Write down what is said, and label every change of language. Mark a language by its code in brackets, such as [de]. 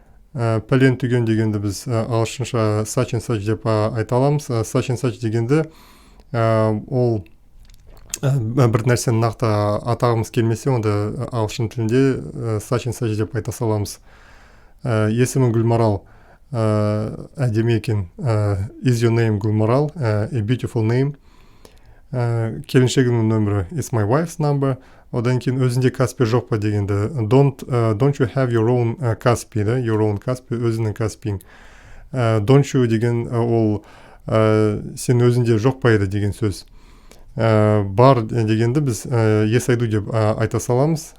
[kk] Пәлен түген дегенді біз ағылшынша [en] such and such [kk] деп айта аламыз. [en] Such and such [kk] дегенді ол бір нәрсені нақты атағымыз келмесе, онда ағылшын тілінде [en] such and such [kk] деп айта саламыз. Есімі Гүлмарал, әдемі екен. [en] Is your name Гүлмарал? A beautiful name. [kk] Келіншегімнің нөмірі [en] is my wife's number. [kk] Одан кейін өзінде Каспи жоқ па дегенді [en] don't you have your own [kk] Каспи, да? [en] Your own [kk] Каспи, өзінің Каспиң. [en] Don't you [kk] деген ол сен өзінде жоқ па еді деген сөз. Бар дегенді біз [en] yes I do [kk] деп айта саламыз.